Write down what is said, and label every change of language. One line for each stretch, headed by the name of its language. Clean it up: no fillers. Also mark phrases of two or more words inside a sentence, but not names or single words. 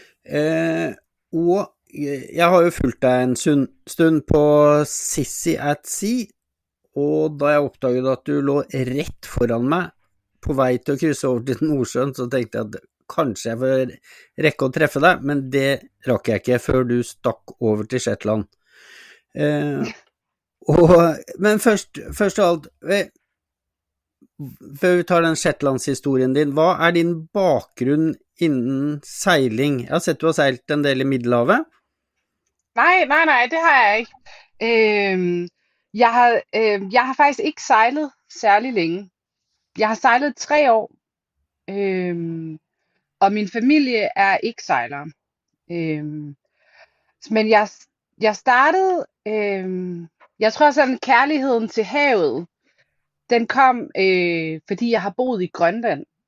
Norwegian: Og jeg har jo fulgt deg en stund på Sissy at Sea, og da jeg oppdaget at du lå rett foran meg på vei til å krysse over til Nordsjøen, så tenkte jeg at kanskje jeg får rekke å treffe deg, men det rakk jeg ikke før du stakk over til Shetland. Men først av alt, før vi tar den Shetlands-historien din, hva er din bakgrunn innen seiling? Jeg har sett du har seilt en del i Middelhavet.
Danish: Nej, det har jeg ikke. Jeg har faktisk ikke sejlet særlig længe. Jeg har sejlet 3 år, og min familie er ikke sejlere. Men jeg startede, jeg tror sådan kærligheden til havet, den kom, fordi jeg har boet i Grønland.